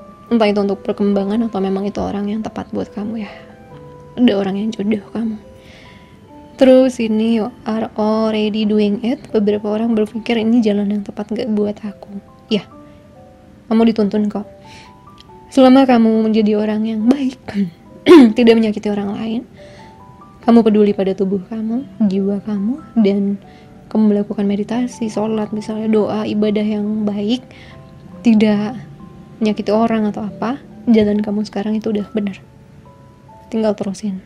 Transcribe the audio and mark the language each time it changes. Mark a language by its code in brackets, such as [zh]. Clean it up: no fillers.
[id] Entah itu untuk perkembangan atau memang itu orang yang tepat buat kamu ya. Ada orang yang jodoh kamu. Terus ini, [en] you are already doing it. [id] Beberapa orang berpikir ini jalan yang tepat gak buat aku. Ya, kamu dituntun kok. Selama kamu menjadi orang yang baik, tidak menyakiti orang lain, kamu peduli pada tubuh kamu, jiwa kamu, dan kamu melakukan meditasi, sholat, misalnya doa, ibadah yang baik, tidak menyakiti orang atau apa, jalan kamu sekarang itu udah benar. Tinggal terusin.